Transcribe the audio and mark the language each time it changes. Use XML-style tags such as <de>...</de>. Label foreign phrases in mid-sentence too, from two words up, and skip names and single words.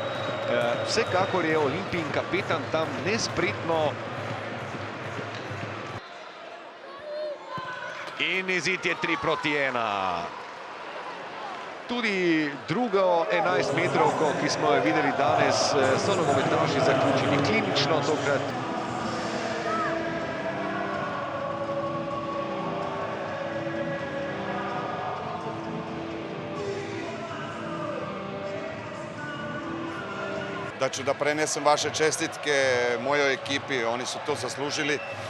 <sl>Vsekakor je Olimpijin kapetan tam nespretno. In izid je 3-1. Tudi drugo 11 metrovko, ki smo jo videli danes, so nogometaši zaključili klinično tokrat.</sl> <sr>Da ću da prenesem vaše čestitke mojoj ekipi, oni su to zaslužili.</sr>